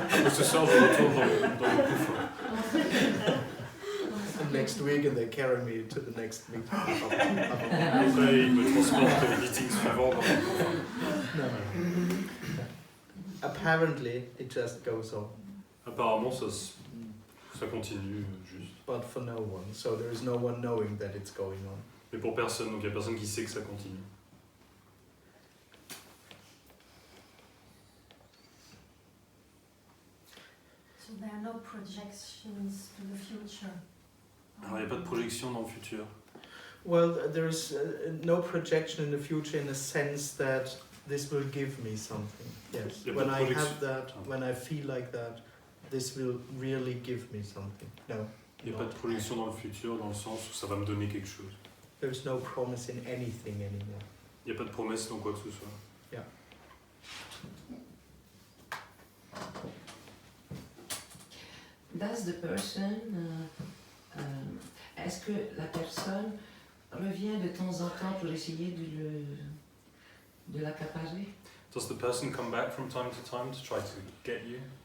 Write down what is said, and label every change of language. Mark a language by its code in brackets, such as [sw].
[fr] Ce soir, je retourne dans le couffin. [en] And next week, and they carry me to the next meeting. [fr] Après, ils me transportent au meeting suivant dans le couffin. [en] No. Apparently, it just goes on. [fr] Apparemment, ça continue juste. [en] But for no one, so there is no one knowing that it's going on. [fr] Mais pour personne, donc il n'y a personne qui sait que ça continue. [en] So there are no projections to the future. [fr] Alors, il n'y a pas de projection dans le futur. [en] Well, there is no projection in the future in the sense that this will give me something. Yes. When I have that, when I feel like that, this will really give me something. No. [fr] Il n'y a pas de projection dans le futur dans le sens où ça va me donner quelque chose. [en] There is no promise in anything anymore. [fr] Il n'y a pas de promesse dans quoi que ce soit. [en] Yeah. Does the person, [fr] est-ce que la personne revient de temps en temps pour essayer de l'accaparer? [en] Does the person come back from time to try to get you?